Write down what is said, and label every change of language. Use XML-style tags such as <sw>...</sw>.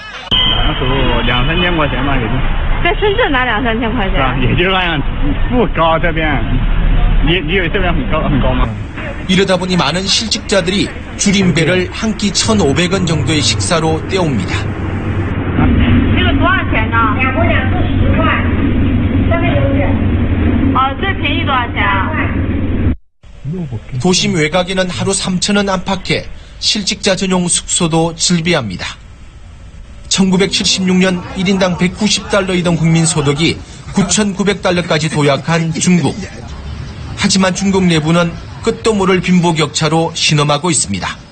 <zh>2-3千块钱吧，也就。在深圳拿2-3千块钱。是吧？也就是那样，不高这边。你以为这边很高吗？</zh> <ko>이러다 보니 많은 실직자들이 줄임배를 한 끼 1,500원 정도의 식사로 때웁니다.</ko> <zh>这个多少钱呢？2姑娘是10块，这边有点。最便宜多少钱啊？</zh> <ko>도심 외곽에는 하루 3,000원 안팎의 실직자 전용 숙소도 즐비합니다. 1976년 1인당 $190이던 국민소득이 9,900달러까지 도약한 중국. 하지만 중국 내부는 끝도 모를 빈부격차로 신음하고 있습니다.</ko>